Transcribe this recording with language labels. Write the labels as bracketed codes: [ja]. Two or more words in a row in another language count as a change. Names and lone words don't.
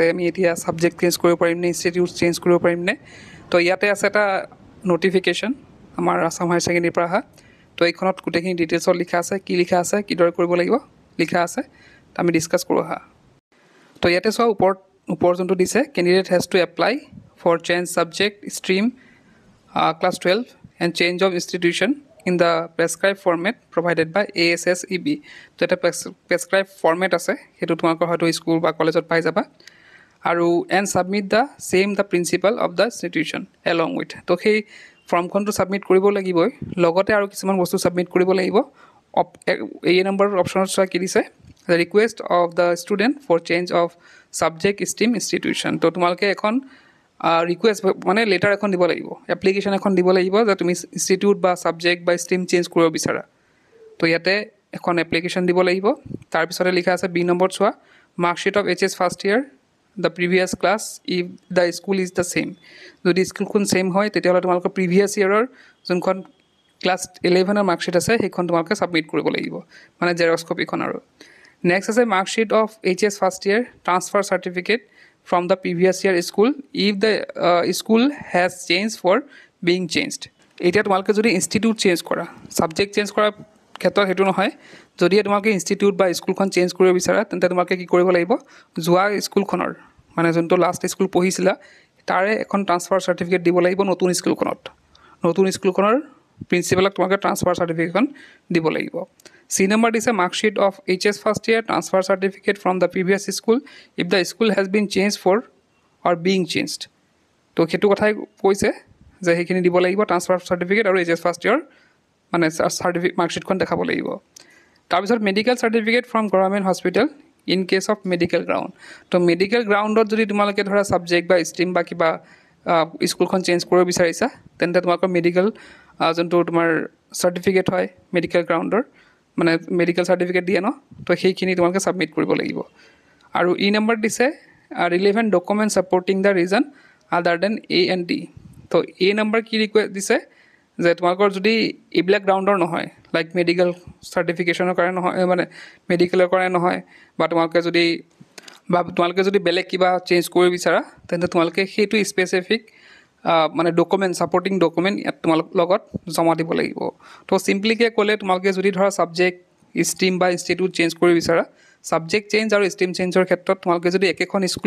[as] আমি এতিয়া [en] subject change [as] কৰিব পাৰিম নে [en] institute change [as] কৰিব পাৰিম নে তো ইয়াতে আছে এটা নটিফিকেশ্যন আমাৰ আসাম হায়াৰ ছেকেণ্ডেৰীৰ পৰা অহা তো এইখনত গোটেইখিনি ডিটেইলছত লিখা আছে কি লিখা আছে কিদৰে কৰিব লাগিব লিখা আছে আমি ডিছকাছ কৰোঁ আহা তো ইয়াতে চোৱা ওপৰ যোনটো দিছে [en] candidate has to apply for change subject stream class 12 and change of institution in the prescribed format provided by ASSEB. [as] তো এটা [en] prescribed format [as] আছে হেতু তোমালোকৰ হয়তো স্কুল বা কলেজত পাই যাবা আৰু [en] and submit the same the principal of the institution along with [as] তো সেই ফৰ্মখনটো সাবমিট কৰিব লাগিবই লগতে আৰু কিছুমান বস্তু সাবমিট কৰিব লাগিব এই নম্বৰ অপচনত চোৱা কি দিছে [en] the request of the student for change of subject stream institution [as] তো তোমালোকে এখন ৰিকুৱেষ্ট মানে লেটাৰ এখন দিব লাগিব এপ্লিকেশ্যন এখন দিব লাগিব যে তুমি ইনষ্টিটিউট বা ছাবজেক্ট বা ষ্ট্ৰীম চেঞ্জ কৰিব বিচাৰা তো ইয়াতে এখন এপ্লিকেশ্যন দিব লাগিব তাৰপিছতে লিখা আছে বি নম্বৰত চোৱা [en] marksheet of HS first year the previous class if the school is the same [as] যদি স্কুলখন ছেইম হয় তেতিয়াহ'লে তোমালোকৰ [en] previous year [as] যোনখন ক্লাছ 11ৰ মাৰ্কশ্বিট আছে সেইখন তোমালোকে ছাবমিট কৰিব লাগিব মানে [en] xerox copy [as] আৰু নেক্সট আছে [en] marksheet of HS first year transfer certificate from the previous year school if the school has changed for being changed [as] এটা তোমালকে যদি [en] institute change [as] কৰা [en] subject change [as] কৰা ক্ষেত্ৰত হেতু নহয় যদি তোমালকে ইনষ্টিটিউট বা স্কুলখন চেঞ্জ কৰিব বিচাৰা তেন্তে তোমালকে কি কৰিব লাগিব জুৱা স্কুলখনৰ মানে যোনটো [en] last school [as] পঢ়িছিলা তাৰে এখন [en] transfer certificate [as] দিব লাগিব নতুন স্কুলখনৰ প্ৰিন্সিপালক তোমালকে ট্ৰান্সফাৰ সাৰ্টিফিকেটখন দিব লাগিব [en] C number is a mark sheet of HS first year transfer certificate from the previous school if the school has been changed for or being changed. [as] তো হেতু কথাই কৈছে যে হেখিনি দিব লাগিব [en] transfer certificate [as] আৰু [en] HS first year [as] মানে [en] certificate marksheet [as] দেখাব লাগিব তাৰপিছত [en] medical certificate from government hospital in case of medical ground [as] তো [en] medical ground [as] যদি তোমালোকে ধৰা সাবজেক্ট বা ষ্ট্ৰীম বা কিবা স্কুলখন চেঞ্জ কৰিব বিচাৰিছা তেন্তে তোমালোকৰ মেডিকেল যোনটো তোমাৰ চাৰ্টিফিকেট হয় [en] medical ground [as] মানে [en] medical certificate [as] দিয়ে ন তো সেইখিনি তোমালোকে সাবমিট কৰিব লাগিব আৰু ই নম্বৰ দিছে [en] relevant document supporting the reason other than A and D [as] তো এই নম্বৰ কি ৰিকুৱেষ্ট দিছে যে তোমালোকৰ যদি এইবিলাক গ্ৰাউণ্ডৰ নহয় [en] like medical certification [as] কাৰণে নহয় মানে মেডিকেলৰ কাৰণে নহয় বা তোমালোকে যদি বেলেগ কিবা চেঞ্জ কৰিব বিচাৰা তেন্তে তোমালোকে সেইটো স্পেচিফিক মানে [en] document supporting document [as] ইয়াত তোমালোকৰ লগত জমা দিব লাগিব তো চিম্পলিকে ক'লে তোমালোকে যদি ধৰা ছাবজেক্ট ষ্ট্ৰীম বা ইনষ্টিটিউট চেঞ্জ কৰিব বিচাৰা [en] subject change [as] আৰু [en] stream change [as] ক্ষেত্ৰত তোমালোকে যদি একেখন